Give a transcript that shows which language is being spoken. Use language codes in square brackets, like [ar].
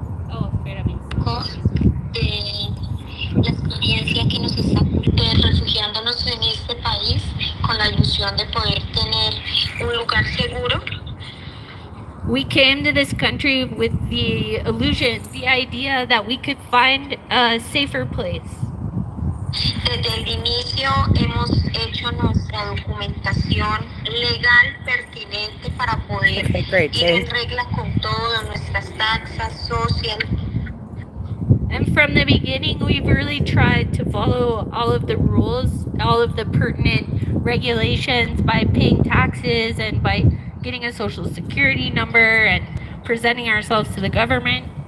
[es] Oh, espérame. La experiencia que nos está refugiándonos en este país con la ilusión de poder tener un lugar seguro. [en] We came to this country with the illusion, the idea that we could find a safer place. [es] Desde el inicio hemos hecho nuestra documentación legal pertinente para poder ir en regla con todo, nuestras taxas, social. [en] And from the beginning, we've really tried to follow all of the rules, all of the pertinent regulations by paying taxes and by getting a social security number and presenting ourselves to the government.